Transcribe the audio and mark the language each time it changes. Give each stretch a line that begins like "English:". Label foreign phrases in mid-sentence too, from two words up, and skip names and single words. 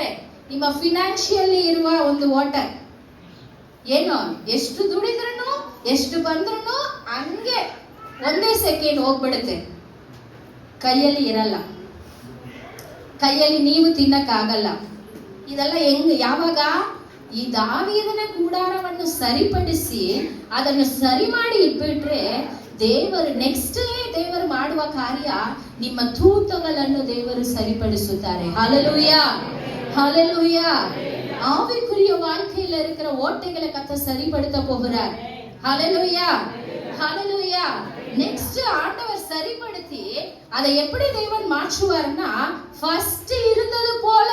Kannada: ನಿಮ್ಮ ಫಿನಾನ್ಷಿಯಲಿ ಇರುವ ಒಂದು ವಾಟರ್ ಏನು ಎಷ್ಟು ದುಡಿದ್ರೂ ಎಷ್ಟು ಬಂದ್ರೂ ಹಂಗೆ ಒಂದೇ ಸೆಕೆಂಡ್ ಹೋಗ್ಬಿಡುತ್ತೆ, ಕೈಯಲ್ಲಿ ಇರಲ್ಲ, ಕೈಯಲ್ಲಿ ನೀವು ತಿನ್ನಕ್ಕಾಗಲ್ಲ. ಇದೆಲ್ಲ ಯಾವಾಗ? ಈ ದಾವೀದನ ಕೂಡಾರವನ್ನು ಸರಿಪಡಿಸಿ ಅದನ್ನು ಸರಿ ಮಾಡಿ ಇಟ್ಬಿಟ್ರೆ ದೇವರು ನೆಕ್ಸ್ಟ್ ದೇವರು ಮಾಡುವ ಕಾರ್ಯ ನಿಮ್ಮ ತೂತಗಳನ್ನು ದೇವರು ಸರಿಪಡಿಸುತ್ತಾರೆ.
Tamil: ஹல்லேலூய, ஹல்லேலூய. ஆவிக்குரிய வாழ்க்கையில இருக்கிற ஓட்டைகளை கர்த்தர் சரிப்படுத்த போகிறார். ஹல்லேலூய, ஹல்லேலூய. நெக்ஸ்ட் ஆண்டவர் சரிப்படுத்தி அதை எப்படி தேவன் மாற்றுவார்னா, ஃபர்ஸ்ட் இருந்தது போல.